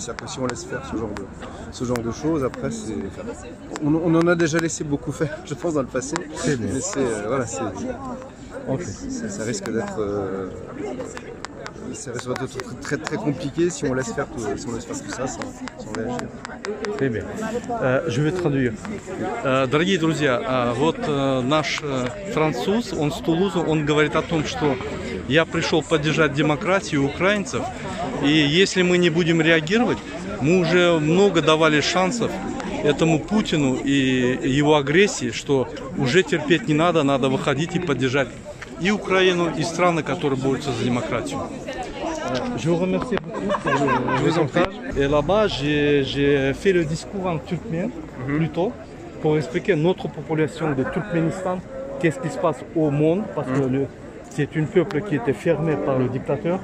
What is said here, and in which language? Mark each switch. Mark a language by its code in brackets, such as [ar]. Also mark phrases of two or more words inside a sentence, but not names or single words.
[fr] C'est après si on laisse faire ce genre de choses, après on en a déjà laissé beaucoup faire, je pense, dans le passé. Mais ça risque d'être très très compliqué si on laisse faire tout ça sans réagir. Très bien. Je vais traduire. [ru] Дорогие друзья, вот наш француз, он с Тулуза, он говорит о том, что я пришел поддержать демократию украинцев, и если мы не будем реагировать, мы уже много давали шансов этому Путину и его агрессии, что уже терпеть не надо, надо выходить и поддержать и Украину, и страны, которые борются за демократию. [fr] Je vous remercie beaucoup pour le message. Et là-bas, j'ai fait le discours en turkmène, plutôt, pour expliquer à notre population de Turkménistan qu'est-ce qui se passe au monde, parce que c'est un peuple qui était fermé par le dictateur.